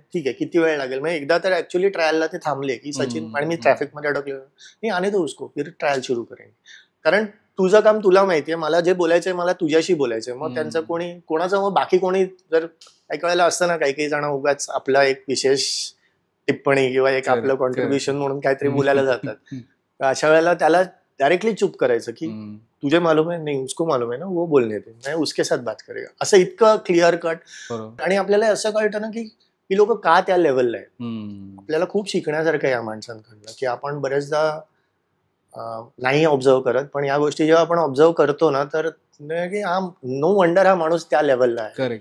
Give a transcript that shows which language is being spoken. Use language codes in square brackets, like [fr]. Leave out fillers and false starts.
[mr] ठीक आहे, किती वेळ लागेल? मग एकदा तर ऍक्च्युअली ट्रायलला ते थांबले की सचिन, आणि मी ट्रॅफिकमध्ये अडकलो, मी [hi] आने दो उसको, फिर [mr] ट्रायल सुरू करेन. कारण तुझं काम तुला माहितीये, मला जे बोलायचंय मला तुझ्याशी बोलायचंय. मग त्यांचं कोणाचं मग बाकी कोणी जर काही वेळेला असतं ना, काही जण उगाच आपला एक विशेष टिप्पणी किंवा एक आपलं कॉन्ट्रीब्युशन म्हणून काहीतरी बोलायला जातात. तर अशा वेळेला त्याला डायरेक्टली चुप करायचं की [hi] तुझे मालूम है नहीं, उसको मालूम है ना, वो बोलने दे, मैं उसके साथ बात करेगा. [mr] असं इतकं क्लिअर कट. आणि आपल्याला असं कळतं ना की ही लोक का त्या लेवलला आहे. आपल्याला खूप शिकण्यासारखं आहे या माणसांकडनं, की आपण बरेचदा नाही ऑब्झर्व करत, पण या गोष्टी जेव्हा आपण ऑब्झर्व करतो ना, तर हा नो वंडर हा माणूस त्या लेवलला आहे.